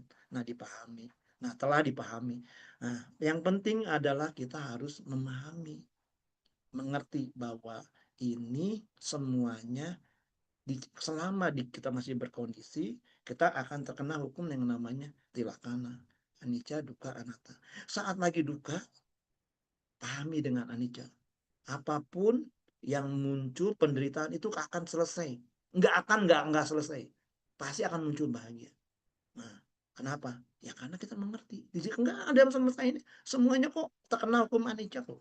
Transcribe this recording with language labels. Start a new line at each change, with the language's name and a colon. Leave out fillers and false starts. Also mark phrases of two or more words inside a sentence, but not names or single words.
Indonesian: Nah, dipahami. Nah, telah dipahami. Nah, yang penting adalah kita harus memahami, mengerti bahwa ini semuanya selama kita masih berkondisi, kita akan terkena hukum yang namanya
Pali: tilakana, anicca, dukkha, anatta.
Indonesian: Saat lagi duka, pahami dengan anicca. Apapun yang muncul penderitaan itu akan selesai. Nggak selesai. Pasti akan muncul bahagia. Nah, kenapa? Ya karena kita mengerti. Jadi nggak ada yang selesai ini. Semuanya kok terkena hukum anicca kok.